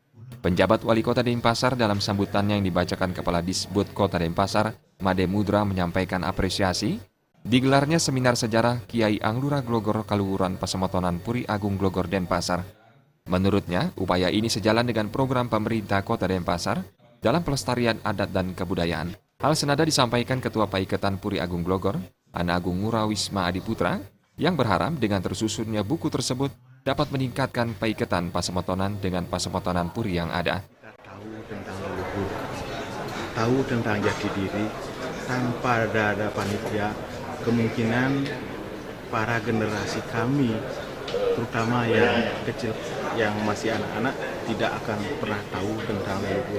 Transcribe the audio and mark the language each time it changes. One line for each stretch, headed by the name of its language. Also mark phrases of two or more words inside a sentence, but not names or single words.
Indonesian: Penjabat Wali Kota Denpasar dalam sambutannya yang dibacakan Kepala Disbud Kota Denpasar, Made Mudra menyampaikan apresiasi digelarnya seminar sejarah Kiai Anglura Glogor Kaluhuran Pasemetonan Puri Agung Glogor Denpasar. Menurutnya, upaya ini sejalan dengan program pemerintah Kota Denpasar dalam pelestarian adat dan kebudayaan. Hal senada disampaikan Ketua Paiketan Puri Agung Glogor, Ana Agung Murawisma Adiputra, yang berharap dengan tersusunnya buku tersebut dapat meningkatkan paiketan Pasemetonan dengan Pasemetonan Puri yang ada. Kita tahu tentang leluhur, tahu tentang jati diri, tanpa ada panitia, kemungkinan para generasi kami, terutama yang kecil, yang masih anak-anak, tidak akan pernah tahu tentang leluhur.